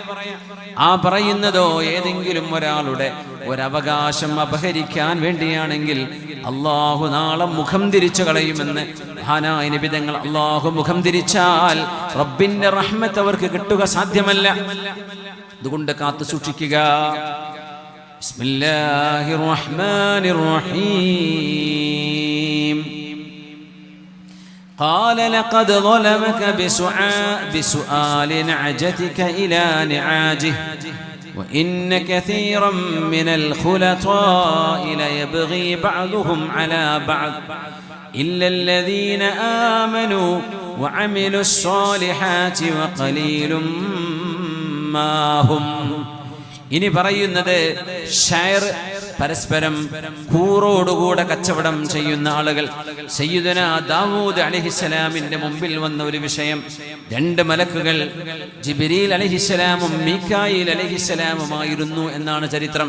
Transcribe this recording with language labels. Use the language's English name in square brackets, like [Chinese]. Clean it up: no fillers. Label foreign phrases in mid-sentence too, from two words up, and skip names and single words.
[Malayalam] ആ പറയുന്നതോ ഏതെങ്കിലും ഒരാളുടെ ഒരവകാശം അപഹരിക്കാൻ വേണ്ടിയാണെങ്കിൽ അള്ളാഹു നാളെ മുഖം തിരിച്ചു കളയുമെന്ന് മഹാനായ നബി തങ്ങൾ. അള്ളാഹു മുഖം തിരിച്ചാൽ റബ്ബിന്റെ റഹ്മത്ത് അവർക്ക് കിട്ടുക സാധ്യമല്ല. അതുകൊണ്ട് കാത്തു സൂക്ഷിക്കുക. [Arabic] بسم الله الرحمن الرحيم. قال لقد ظلمك بسؤال نعجتك إلى نعاجه وإن كثيرا من الخلطاء ليبغي بعضهم على بعض إلا الذين آمنوا وعملوا الصالحات وقليل ما هم. [Malayalam] ഇനി പറയുന്നത് ഷായർ പരസ്പരം കൂറോടുകൂടെ കച്ചവടം ചെയ്യുന്ന ആളുകൾ സയ്യിദുന ദാവൂദ് അലൈഹിസ്സലാമിന്റെ മുമ്പിൽ വന്ന ഒരു വിഷയം. രണ്ട് മലക്കുകൾ ജിബ്രീൽ അലൈഹിസ്സലാമും മീകായിൽ അലൈഹിസ്സലാമുമായിരുന്നു എന്നാണ് ചരിത്രം.